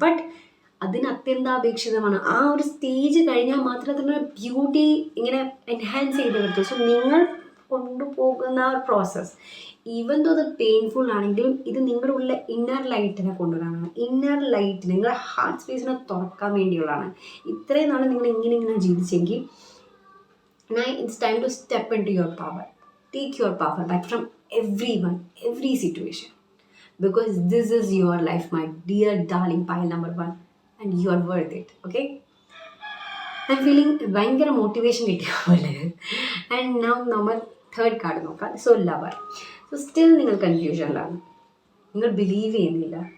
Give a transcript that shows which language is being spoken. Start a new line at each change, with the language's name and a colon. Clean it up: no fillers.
Malayalam: But അതിന് അത്യന്താപേക്ഷിതമാണ്. ആ ഒരു സ്റ്റേജ് കഴിഞ്ഞാൽ മാത്രമേ അതിൻ്റെ ബ്യൂട്ടി ഇങ്ങനെ എൻഹാൻസ് ചെയ്ത് പറ്റൂ. സോ നിങ്ങൾ കൊണ്ടുപോകുന്ന ആ ഒരു പ്രോസസ്സ്, ഈവൻ ദോ അത് പെയിൻഫുൾ ആണെങ്കിലും, ഇത് നിങ്ങളുടെ ഉള്ള ഇന്നർ ലൈറ്റിനെ കൊണ്ടുവരാനാണ്. ഇന്നർ ലൈറ്റ് നിങ്ങളുടെ ഹാർട്ട് സ്പേസിനെ തുറക്കാൻ വേണ്ടിയുള്ളതാണ്. ഇത്രയും നാൾ നിങ്ങൾ ഇങ്ങനെ ജീവിച്ചെങ്കിൽ
English: now it's time to step into your power. Take your power back from everyone, every situation. Because this is your life, my dear darling pile number 1. And you are worth it, okay? I'm feeling
Malayalam: ഭയങ്കര motivation കിട്ടിയ പോലെ. And now നമ്മൾ third card നോക്കാം. So lover. So still നിങ്ങൾ കൺഫ്യൂഷനിലാണ്, നിങ്ങൾ believe ചെയ്യുന്നില്ല.